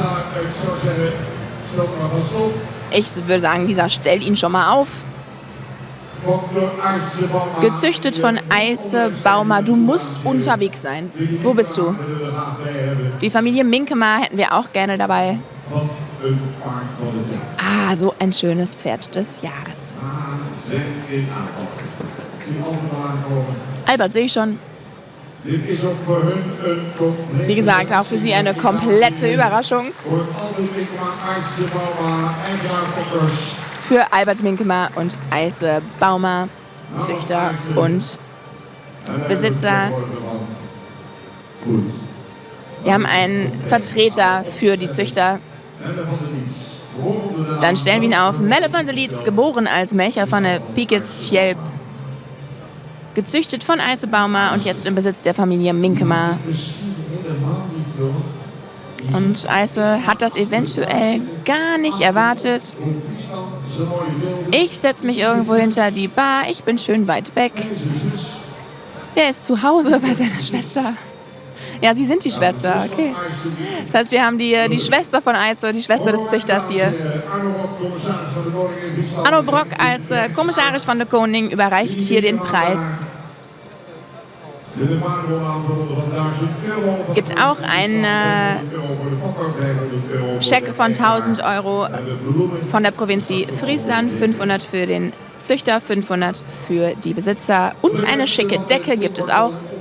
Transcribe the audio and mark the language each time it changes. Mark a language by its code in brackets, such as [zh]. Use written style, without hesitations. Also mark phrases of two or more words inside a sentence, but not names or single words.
[de] Ich würde sagen, Lisa, stell ihn schon mal auf. Gezüchtet von Eise Baumer. Du musst unterwegs sein. Wo bist du? Die Familie Minkema hätten wir auch gerne dabei. [nl] Wat een paard van het jaar. [de] Ah, so ein schönes Pferd des Jahres. [nl] Zijn in aantocht. Die allemaal aankomen. Albert, [de] sehe ich schon. [nl] Dit is ook voor hun een complete. [de] Wie gesagt, auch für sie eine komplette Überraschung. [nl] Voor Albert Minkema, IJsse Bauma en Graaf Fokkers. [de] Für Albert Minkema und Eise Baumer, Züchter und Besitzer. [nl] Goed. [de] Wir haben einen Vertreter für die Züchter. [nl] Melle van der Lietz. Geboren de [de] Dann stellen wir ihn auf. Melle van der Lietz, geboren als Melcher van der Piekes Tjelp. Gezüchtet von Eise Baumer und jetzt im Besitz der Familie Minkema. [nl] Misschien helemaal niet verwacht. [de] Und Eise hat das eventuell gar nicht erwartet. [nl] Hoe Friesland zijn mooie wilde. [de] Ich setze mich irgendwo hinter die Bar, ich bin schön weit weg. [nl] En zijn zus. [de] Der ist zu Hause bei seiner Schwester. Ja, Sie sind die Schwester, okay. Das heißt, wir haben die Schwester von Eise, die Schwester des Züchters hier. Arno Brock als [nl] Commissaris van de Koning [de] überreicht hier den Preis. Gibt auch einen Scheck von 1.000 Euro von der Provinz Friesland, 500 für den Züchter, 500 für die Besitzer und eine schicke Decke gibt es auch.